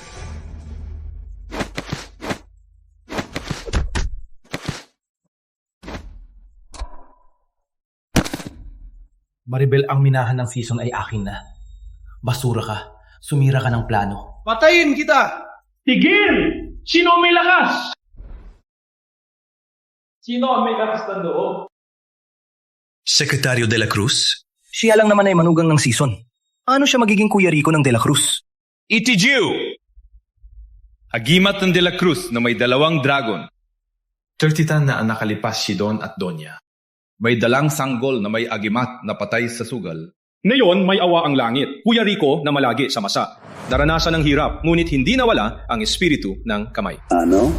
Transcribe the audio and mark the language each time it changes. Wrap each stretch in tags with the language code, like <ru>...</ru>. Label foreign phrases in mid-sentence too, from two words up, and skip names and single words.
<tl>Maribel, ang minahan ng Season ay akin na. Basura ka. Sumira ka ng plano. Patayin kita! Tigil! Sino ang may lakas? Sino ang may lakas ng loob? Sekretaryo de la Cruz? Siya lang naman ay manugang ng Season. Ano siya magiging Kuya Rico ng de la Cruz? Itijiu! Agimat ng de la Cruz na may 2 dragon. 30 tan na ang nakalipas si Don at Donya. May dalang sanggol na may agimat na patay sa sugal. Ngayon may awa ang langit. Kuya Rico na malagi sa masa. Daranasan ng hirap, ngunit hindi nawala ang espiritu ng kamay. Ano?</tl>